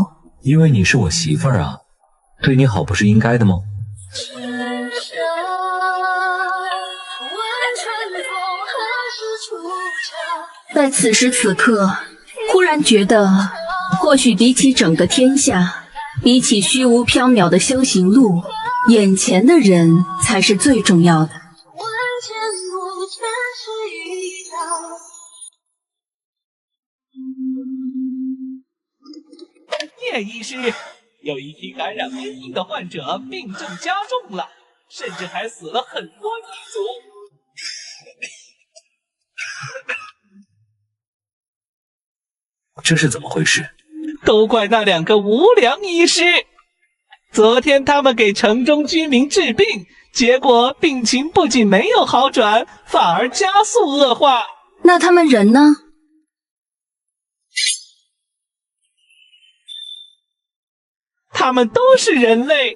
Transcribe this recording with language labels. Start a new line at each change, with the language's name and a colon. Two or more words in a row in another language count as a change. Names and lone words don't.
Chinese: 因為你是我媳婦兒啊，對你好不是應該的嗎？在此時此刻，忽然覺得，或許比起整個天下，比起虛無縹緲的修行路，眼前的人才是最重要的。叶医師，有一批感染瘟疫的患者病症加重了，甚至還死了很多異族。這是怎麼回事？都怪那2 個無良醫師。昨天他們給城中居民治病，結果病情不僅沒有好轉，反而加速惡化。那他們人呢？他們都是人類。